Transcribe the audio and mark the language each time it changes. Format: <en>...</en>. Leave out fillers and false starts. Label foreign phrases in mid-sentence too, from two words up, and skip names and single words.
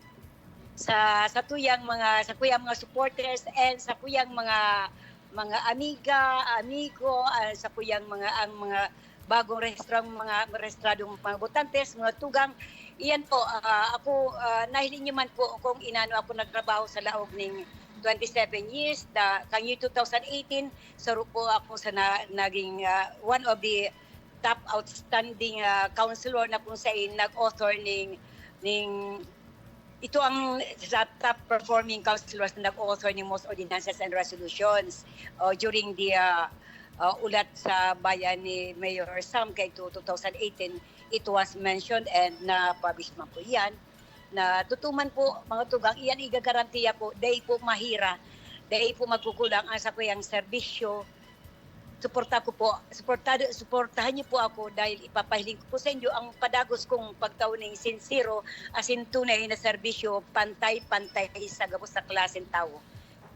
<bik>Sa kuyang mga</bik> <en>supporters and</en> <bik>sa kuyang mga amigo, sa kuyang mga bagong rehistradong mga botantes, mga tugang. Iyan po, ako nahiling niyo man po kung inano ako nagtrabaho sa laog ng 27 years, kang year 2018, saro po ako sa naging</bik> <en>one of the top outstanding counselor</en> <bik>na kung saan nag-author ning ito ang sa</bik> <en>top performing councilors</en> <bik>na nag-author ng</bik> <en>most ordinances and resolutions during the</en> <bik>ulat sa bayan ni Mayor Sam kay 2018.</bik> <en>It was mentioned and</en> <bik>na-publish man po yan na tutuman po mga tugang iyan igagarantiya po dahil po mahira, dahil po magkukulang ang sa kuyang serbisyo suportahan niyo po ako dahil ipapahiling ko po sa inyo ang padagos kong pagtauning sincero asin tunay na serbisyo pantay-pantay sa gabos sa klaseng tao.</bik>